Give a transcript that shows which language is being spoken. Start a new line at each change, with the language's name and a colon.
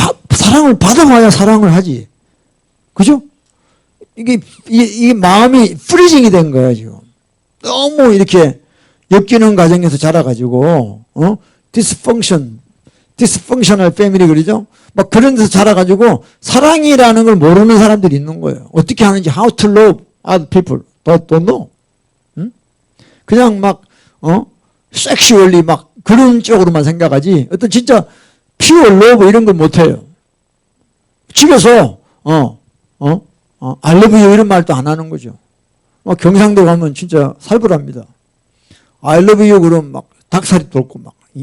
Korean: 사랑을 받아봐야 사랑을 하지. 그죠? 이게 마음이 프리징이 된 거예요, 지금. 너무 이렇게 엮이는 과정에서 자라가지고, 디스펑셔널 패밀리 그러죠? 막 그런 데서 자라가지고 사랑이라는 걸 모르는 사람들이 있는 거예요. 어떻게 하는지,
English: how to love other people, don't know. 응?
Korean: 그냥 막, 섹슈얼리 막 그런 쪽으로만 생각하지, 어떤 진짜
English: pure love
Korean: 이런 걸 못해요. 집에서,
English: I love you
Korean: 이런 말도 안 하는 거죠. 막 경상도 가면 진짜 살벌합니다.
English: I love you
Korean: 그러면 막 닭살이 돋고 막.